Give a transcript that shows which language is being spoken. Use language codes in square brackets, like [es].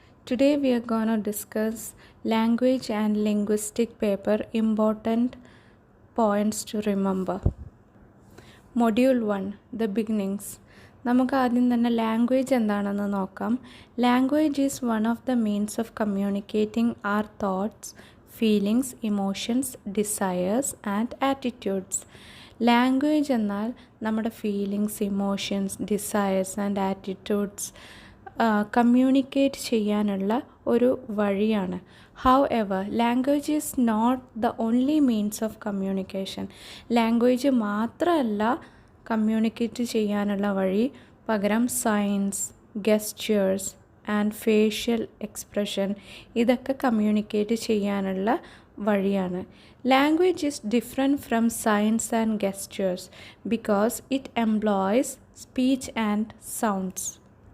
[en] Today we are going to discuss language and linguistic paper important points to remember. Module 1 The Beginnings. [ml] നമുക്ക് ആദ്യം തന്നെ language എന്താണെന്ന് നോക്കാം. [en] Language is one of the means of communicating our thoughts, feelings, emotions, desires and attitudes. [ml] Language എന്നാൽ നമ്മുടെ feelings, emotions, desires and attitudes communicate ചെയ്യാനുള്ള ഒരു വഴിയാണ്. [en] However, language is not the only means of communication. [ml] Language മാത്രമല്ല communicate ചെയ്യാനുള്ള വഴി, പകരം signs, ഗെസ്റ്റേഴ്സ് and facial expression ഇതൊക്കെ കമ്മ്യൂണിക്കേറ്റ് ചെയ്യാനുള്ള വഴിയാണ്. [en] Language is different from signs and gestures because it employs speech and sounds.